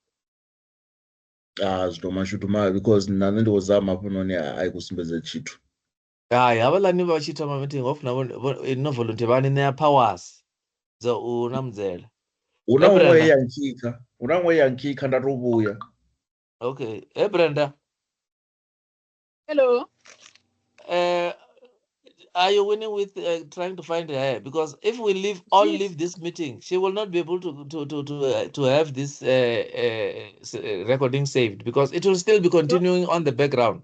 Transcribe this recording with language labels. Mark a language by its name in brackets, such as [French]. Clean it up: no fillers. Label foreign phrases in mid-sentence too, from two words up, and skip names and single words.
[Venda] Zwino mashudu mavhi because na nṋe ndi khou zama hafhanoni ai kusumbedza tshithu. Havhaḽani vha tshi ita ma meeting ho funa no volunteer vha ni ṋea powers dza u namudzela. Huna ṅwe ya nkikha nda to vhuya. [English] Okay. Brenda. Hello. Are you winning with trying to find her? Because if we leave this meeting, she will not be able to have this recording saved, because it will still be continuing on the background.